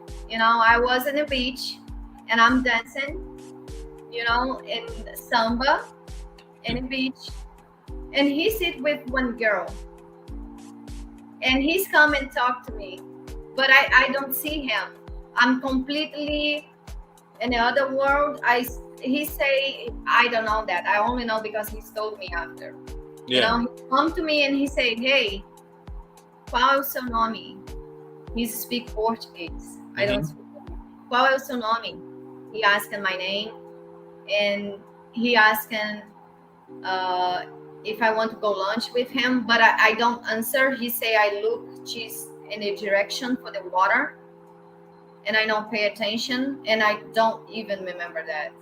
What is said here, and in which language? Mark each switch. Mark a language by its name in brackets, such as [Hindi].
[English] I was in the beach and I'm dancing, in samba in the beach, and he sit with one girl and he's come and talk to me, but I don't see him. I'm completely in the other world. He say I don't know that. I only know because he's told me after. Yeah. He come to me and he say, "Hey, [Portuguese] qual é o seu nome?" [English] He speak Portuguese. I don't speak. [Portuguese] Qual é o seu nome? [English] He asking my name, and he asking if I want to go lunch with him, but I don't answer. He say I look just in a direction for the water, and I don't pay attention, and I don't even remember that.